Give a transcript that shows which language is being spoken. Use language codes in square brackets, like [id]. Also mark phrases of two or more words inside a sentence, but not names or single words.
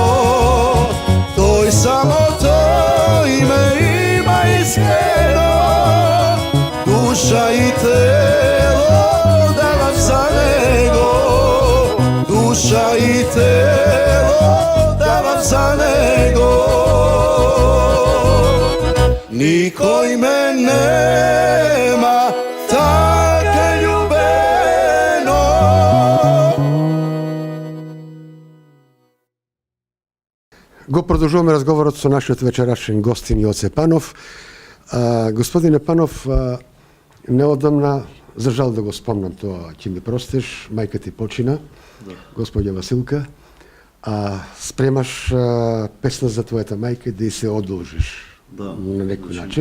[mk] Тој само то име има искрено, душа и тело давам за него, душа и тело давам за него. Никој ме нема така ljubeno. Го продолжуваме разговорот со нашиот вечерашен гостин Јоце Панов. Господине Панов, неодамна, за жал да го спомнам тоа, ќе ми простиш, мајка ти почина, господја Василка, спремаш песна за твојата мајка да и се одолжиш на некој начин.